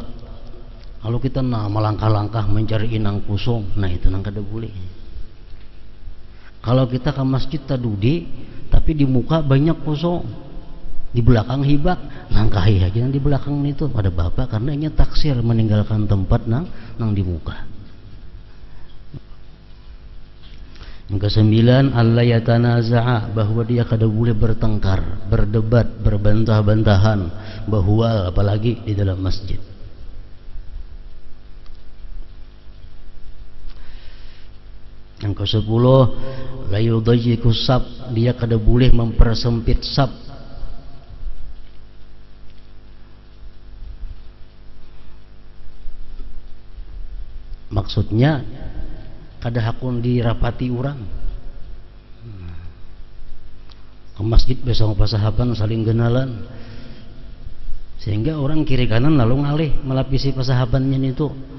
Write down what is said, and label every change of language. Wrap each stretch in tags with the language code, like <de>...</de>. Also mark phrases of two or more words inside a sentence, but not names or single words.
<bjn>Kalau kita melangkah-langkah mencari inang kusung, nah itu nang kada boleh. Kalau kita ke masjid tadudi, tapi di muka banyak kosong, di belakang hibak, langkahi aja di belakang itu pada bapak, karena ini taksir meninggalkan tempat nang di muka. Yang kesembilan,</bjn> <ar>ألا يتنازع,</ar> <bjn>bahwa dia kada boleh bertengkar, berdebat, berbantah-bantahan, bahwa apalagi di dalam masjid. Yang ke-10,</bjn> <ar>لا يضيق صف,</ar> <bjn>dia kada boleh mempersempit saf. Maksudnya kada hakun dirapati orang. Ke masjid besok pasahapan saling kenalan, sehingga orang kiri kanan lalu ngalih melapisi pasahapannya itu.</bjn>